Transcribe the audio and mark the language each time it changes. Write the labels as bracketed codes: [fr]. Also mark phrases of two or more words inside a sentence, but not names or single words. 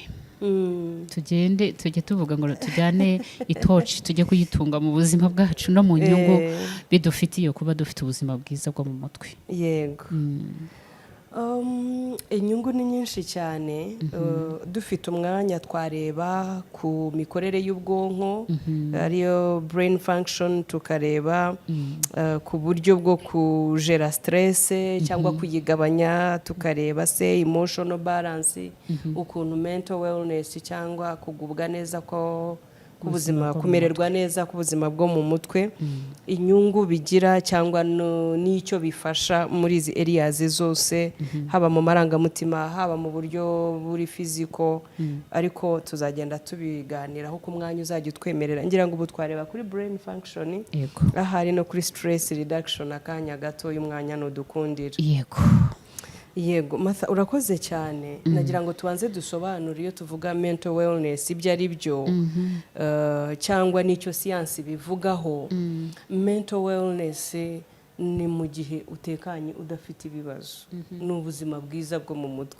[rw] Tugende tujye tuvuga ngo tujyane itoci, tujye kuyitunga mu buzima bwacu no mu nyungu bidufitiye kuba dufite ubuzima bwiza bwo mu mutwe. Yego. Inyungu ni nyinshi cyane. Dufite umwanya twareba ku mikorere y'ubwonko, ariyo [en] brain function, [rw] tukareba ku buryo bwo kujera stress cyangwa kuyigabanya, tukareba se [en] emotional balance, [rw] ukuntu [en] mental wellness [rw] cyangwa kugubwa neza ko kubuzima, kumererwa neza kubuzima bwo mu mutwe, inyungu bigira cyangwa n'icyo bifasha muri izi areas zose, haba mu marangamutima, haba mu buryo buri physical, ariko tuzagenda tubiganiraho ku mwanya uzajya utwemerera. Ngira ngo ubu twareba kuri [en] brain function, [rw] ahari no kuri [en] stress reduction [rw] akanya gato y'umwanya n'udukundira. Yego, Martha, urakoze cyane. Nagira ngo tubanze dusobanure iyo tuvuga [en] mental wellness [rw] ibyo ari byo, cyangwa n'icyo siyansi bivugaho. [en] Mental wellness [rw] ni mu gihe utekanye udafite ibibazo, ni ubuzima bwiza bwo mu mutwe.